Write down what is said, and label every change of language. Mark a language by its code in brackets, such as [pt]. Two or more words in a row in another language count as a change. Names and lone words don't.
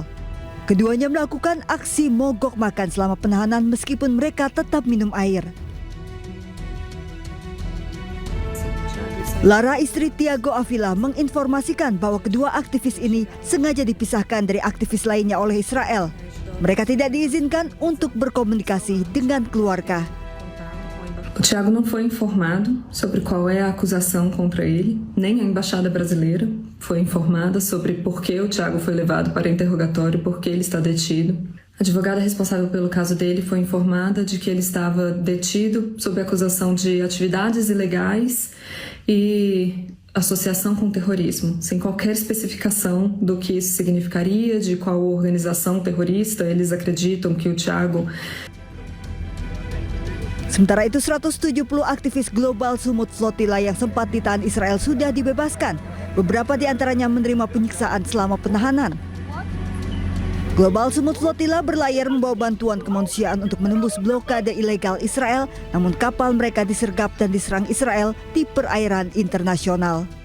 [id] Keduanya melakukan aksi mogok makan selama penahanan meskipun mereka tetap minum air. Lara, istri Thiago Avila, menginformasikan bahwa kedua aktivis ini sengaja dipisahkan dari aktivis lainnya oleh Israel. Mereka tidak diizinkan untuk berkomunikasi dengan keluarga. [pt] O Thiago não foi informado sobre qual é a acusação contra ele, nem a embaixada brasileira foi informada sobre por que o Thiago foi levado para interrogatório, por que ele está detido. A advogada responsável pelo caso dele foi informada de que ele estava detido sob acusação de atividades ilegais e associação com terrorismo, sem qualquer especificação do que isso significaria, de qual organização terrorista eles acreditam que o Thiago. [id] Sementara itu 170 aktivis global Sumut Flotilla yang sempat ditahan Israel sudah dibebaskan. Beberapa di antaranya menerima penyiksaan selama penahanan. Global Sumut Flotilla berlayar membawa bantuan kemanusiaan untuk menembus blokade ilegal Israel, namun kapal mereka disergap dan diserang Israel di perairan internasional.